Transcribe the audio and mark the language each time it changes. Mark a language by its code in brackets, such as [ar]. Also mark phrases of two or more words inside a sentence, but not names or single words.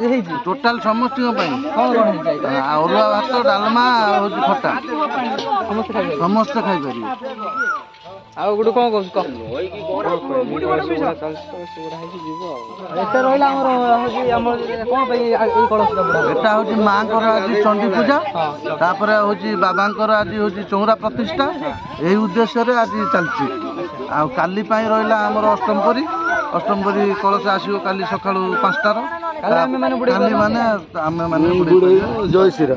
[or] ଟୋଟାଲ ସମସ୍ତ ଅରୁଆ ଭାତ ଡାଲମା ଖଟା ସମସ୍ତ ଖାଇ ପାରେ ଆଉ ଗୋଟେ କଣ କହୁଛୁ କହ ଏତେ ରହିଲା ଆମର ହଉଛି ଆମର କଣ ପାଇଁ ଏଇ କଳସଟା ବୁଡା ଏଟା ହଉଛି ମାଙ୍କର ଆଜି ଚଣ୍ଡୀ ପୂଜା ତାପରେ ହଉଛି ବାବାଙ୍କର ଆଜି ହଉଛି ଚଉରା ପ୍ରତିଷ୍ଠା ଏଇ ଉଦ୍ଦେଶ୍ୟରେ ଆଜି ଚାଲିଛି ଆଉ କାଲି ପାଇଁ ରହିଲା ଆମର ଅଷ୍ଟମପରି କଳସ ଆସିବ କାଲି ସକାଳୁ 5ଟାର କାଲି ମାନେ ଆମେ ମାନେ ଜୟ ଶ୍ରୀରାମ